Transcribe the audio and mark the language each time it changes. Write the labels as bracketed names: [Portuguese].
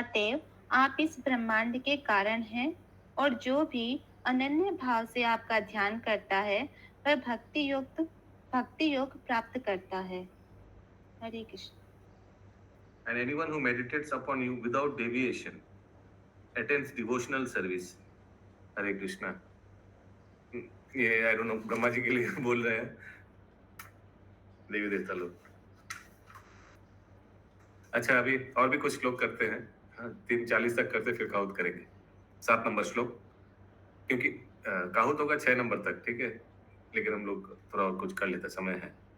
[Hindi] अतएव आप इस ब्रह्मांड के कारण हैं और जो भी अनन्य भाव से आपका ध्यान करता है वह भक्ति योग प्राप्त करता है। हरे Krishna. [English] And anyone who meditates upon you without deviation attends devotional service. [Hindi] हरे कृष्णा। ये [English] I don't know [Hindi] Brahma ji के लिए बोल रहे हैं, देवी देवता लोग। अच्छा, अभी और भी कुछ श्लोक करते हैं। हाँ, 3:40 तक करते फिर काउंट करेंगे। 7 नंबर श्लोक, क्योंकि काउंट होगा 6 नंबर तक, ठीक है, लेकिन हम लोग थोड़ा और कुछ कर लेते, समय है।